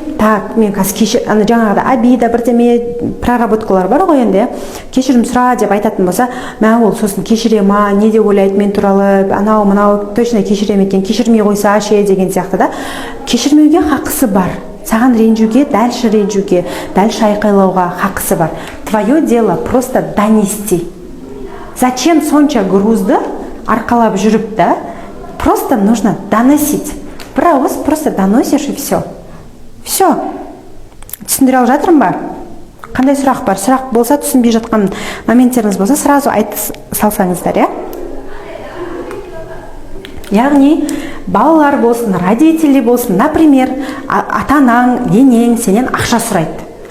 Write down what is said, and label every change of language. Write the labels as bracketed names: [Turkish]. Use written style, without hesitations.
[Kazakh] Так, мен қазір жаңағыда обида бірдеме проработкалар бар ғой енді, кешірім сұра деп айтатын болса, мә ол сосын кешіре ма, не де ойлайды мен туралы, анау мынау точно кешірем екен, кешірмей қойса ше деген сияқты да. Кешірмеуге хақысы бар. Саған ренжуге, дальше ренжуге, дальше айқайлауға хақысы бар. [Russian] Твое дело просто донести. Зачем [Kazakh] сонша грузды арқалап жүріп да? [Russian] Просто нужно доносить. [Kazakh] Бір ауыз [Russian] просто доносишь и все. Все. [Kazakh] Түсіндіре алып жатырмын ба? Қандай сұрақ бар? Сұрақ болса, түсінбей жатқан моменттеріңіз болса, сразу айтып салсаңыздар, я? Яғни, балалар болсын, родители болсын, например, ата-анаң, енең сенен ақша сұрайды.